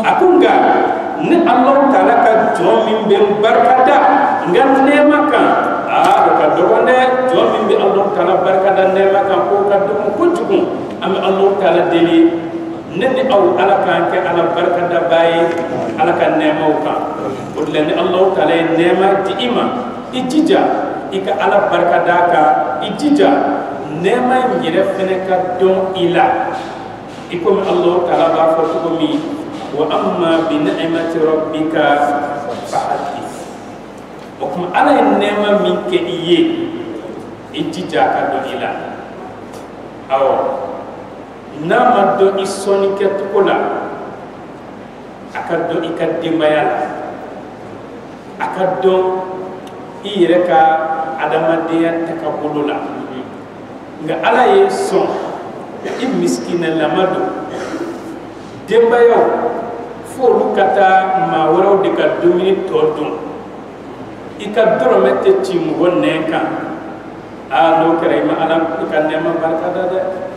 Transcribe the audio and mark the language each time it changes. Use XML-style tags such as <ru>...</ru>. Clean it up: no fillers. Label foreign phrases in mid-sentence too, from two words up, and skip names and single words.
<bm>a ko nka ni Alahu Taala ka jɔn min bɛ barika da nka nɛɛma kan o ka dɔgɔ dɛ jɔn min bɛ Alahu Taala barika da nɛɛma kan k'o ka dɔgɔ kojugu an bɛ Alahu Taala deli ne ni aw Ala k'an kɛ Ala barika da baa ye Ala ka nɛɛmaw kan o de la ni Alahu Taala ye nɛɛma di i ma i jija i ka Ala barika da kan i jija nɛɛma in yɛrɛ fɛnɛ ka dɔn i la i komi Alahu Taala b'a fɔ cogo min</bm> <ar>وأما بنعمة ربك فحدث</ar> <bm>o kuma Ala ye nɛɛma min kɛ i ye i jija a ka dɔn i la awɔ n'a ma dɔn i sɔnni kɛcogo la a ka dɔn i ka denbaya la a ka dɔn i yɛrɛ ka adamadenya tagabolo la nka Ala ye sɔn i miskinɛlama don denbayaw fo olu ka taa maa wɛrɛw de ka dumuni tɔ dun i ka dɔrɔmɛ tɛ ci mɔgɔ nɛn kan n'o kɛra i ma Ala i ka nɛɛma barika da dɛ</bm>